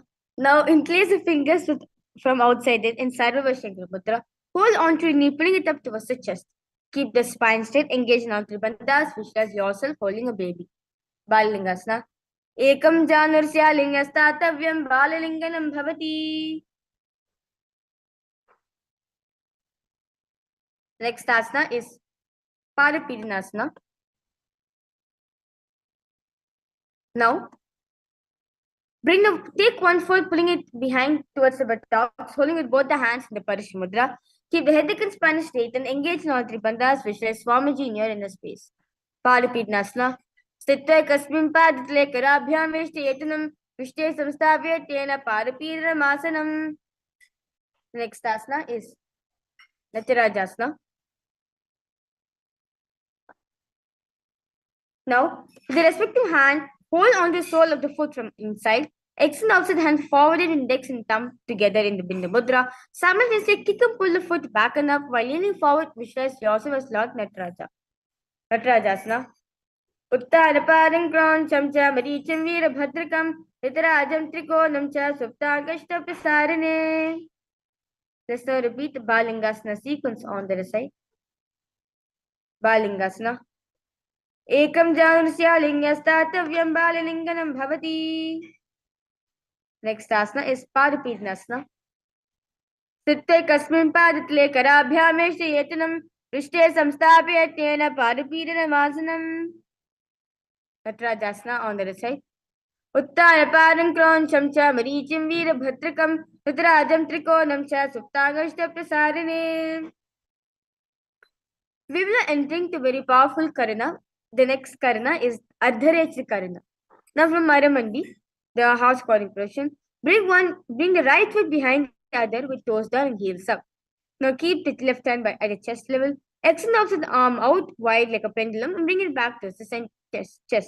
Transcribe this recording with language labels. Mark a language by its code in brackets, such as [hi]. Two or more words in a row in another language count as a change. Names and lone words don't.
[en] Now, interlace the fingers from outside it in Sarva Shankara Mudra. Hold on to your knee, pulling it up towards the chest. Keep the spine straight, engage in all three bandhas, visualize yourself holding a baby. Balingasana. [sa] Ekam janursya lingastatavyam balalinganam bhavati. [en] Next asana is Parapidinasana. Now, take one foot, pulling it behind towards the buttocks, holding with both the hands in the Parish Mudra. Keep the head and spine straight and engage in all three bandhas, visualize Swamiji in your inner space. Parapidnasana. [sa] Sthitva kasmin paditale karabhyam vishtayetanam vishte samstavya tena parapidanamasana. [en] Next asana is Natirajasana. Now, with the respective hand, hold on the sole of the foot from inside. Extend outside hand forward and index and thumb together in the Bindu Mudra. Simultaneously kick and pull the foot back and up while leaning forward. Visualize yourself as Lord Nataraja. Natarajasana. [sa] Uttaraparam Kroncham cha Maricham Veerabhadrakam Nitarajam Trikonam cha Suptagashta Prasarane. [en] Let's now repeat the Balingasana sequence on the other side. Balingasana. [sa] Ekam janusya lingastatavyam balalinganam bhavati. [en] Next asana is Parapidnasana. [sa] Sthitva kasmin paditale karabhyameshta yetanam prishte samstapya tena parapidanamasana. [en] Natarajasana on the other side. [sa] Uttaraparam kroncham cha marichim veerabhadrakam Nitarajam trikonam cha suptagashta prasarane. [en] We will be entering to very powerful karana. The next karana is Ardharechri karana. Now from Maramandi, the house calling position, bring the right foot behind the other with toes down and heels up. Now keep the left hand at the chest level. Extend also the arm out wide like a pendulum and bring it back to the chest.